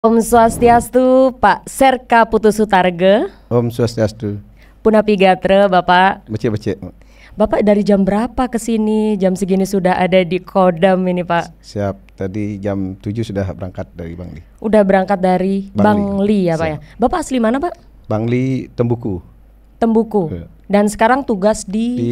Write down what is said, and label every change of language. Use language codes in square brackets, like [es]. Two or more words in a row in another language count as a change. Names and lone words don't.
[ban] Om Swastiastu, Pak Serka Putusutarge. Om Swastiastu. Punapi Gatra, Bapak. Becek-becek. [id] Bapak dari jam berapa ke sini? Jam segini sudah ada di Kodam ini, Pak. Siap, tadi jam 7 sudah berangkat dari Bangli. Udah berangkat dari Bangli ya, Pak ya. Bapak asli mana, Pak? Bangli, Tembuku. Tembuku. Ya. Dan sekarang tugas di